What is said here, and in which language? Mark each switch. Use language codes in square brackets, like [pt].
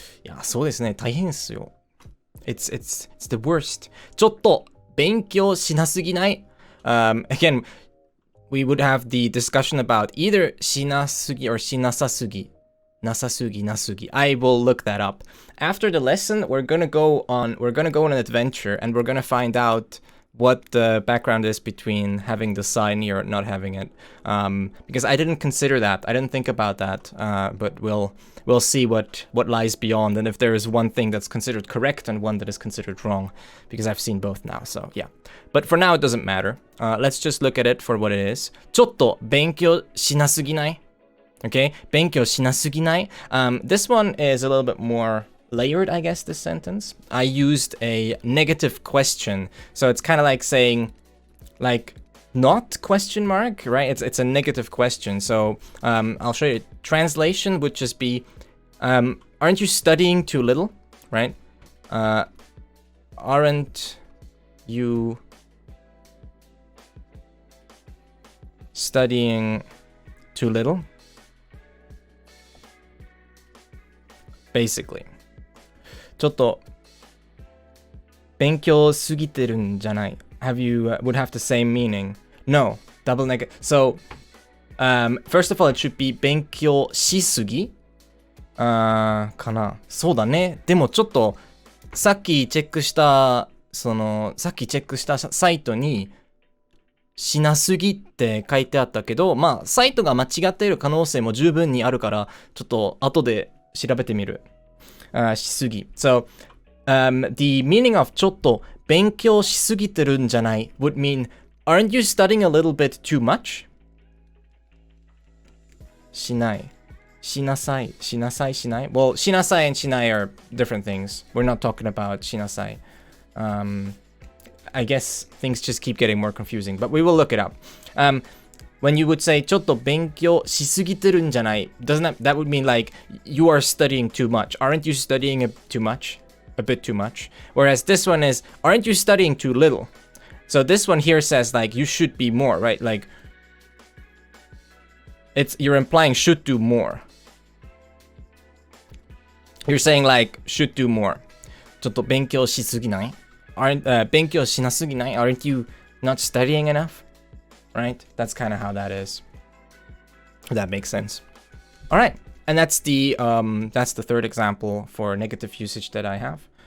[ja] いや、そうですね。大変ですよ。 [en] It's the worst. [ja] ちょっと勉強しなすぎない。 [en] Again, we would have the discussion about either しなすぎ or しなさすぎ。 [ja] なさすぎ、なすぎ。 [en] I will look that up. After the lesson, we're gonna go on an adventure and we're gonna find out what the background is between having the sign or not having it. Because I didn't consider that. I didn't think about that. But we'll see what lies beyond and if there is one thing that's considered correct and one that is considered wrong. Because I've seen both now, so yeah. But for now, it doesn't matter. Let's just look at it for what it is. [ja] ちょっと勉強しなすぎない? [en] Okay? [ja] 勉強しなすぎない? [en] This one is a little bit more layered, I guess, this sentence. I used a negative question. So it's kind of like saying, like, not question mark, right? It's a negative question. So I'll show you. Translation would just be, aren't you studying too little, right? Aren't you studying too little? Basically. [ja] ちょっと勉強すぎてるんじゃない? [en] Have you would have the same meaning? No, double negative. So, first of all, it should be 勉強しすぎ? [ja] かな.そうだね。でもちょっとさっきチェックしたサイトにしなすぎって書いてあったけど、まあサイトが間違っている可能性も十分にあるから、ちょっと後で調べてみる。しすぎ。 [en] So, the meaning of [ja] ちょっと勉強しすぎてるんじゃない [en] would mean, aren't you studying a little bit too much? [ja] しない。しなさい。しなさい、しない [en] Well, しなさい and しない are different things. We're not talking about しなさい. I guess things just keep getting more confusing, but we will look it up. When you would say [ja] ちょっと勉強しすぎてるんじゃない [en] that would mean like you are studying too much. Aren't you studying too much? A bit too much. Whereas this one is, aren't you studying too little? So this one here says like you should be more, right? Like you're implying should do more. You're saying like should do more. [ja] ちょっと勉強しすぎない? [en] Aren't [ja] 勉強しなすぎない? [en] Aren't you not studying enough? Right? That's kind of how that is. That makes sense. All right. And that's the third example for negative usage that I have.